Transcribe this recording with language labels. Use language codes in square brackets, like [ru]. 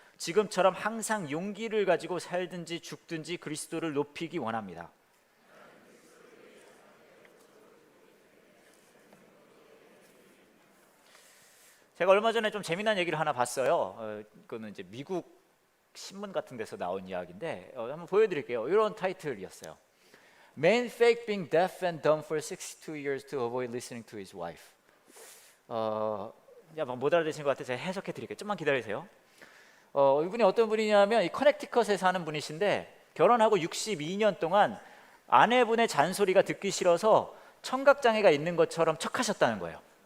[ko] 지금처럼 항상 용기를 가지고 살든지 죽든지 그리스도를 높이기 원합니다. 제가 얼마 전에 좀 재미난 얘기를 하나 봤어요. 그거는 이제 미국 신문 같은 데서 나온 이야기인데 한번 보여드릴게요. 이런 타이틀이었어요. [en] Man faked being deaf and dumb for 62 years to avoid listening to his wife. [ko] 못 알아듣신 것 같아서 제가 해석해 드릴게요. 좀만 기다리세요. 이분이 어떤 분이냐면 이 커넥티컷에 사는 분이신데 결혼하고 62년 동안 아내분의 잔소리가 듣기 싫어서 청각장애가 있는 것처럼 척하셨다는 거예요.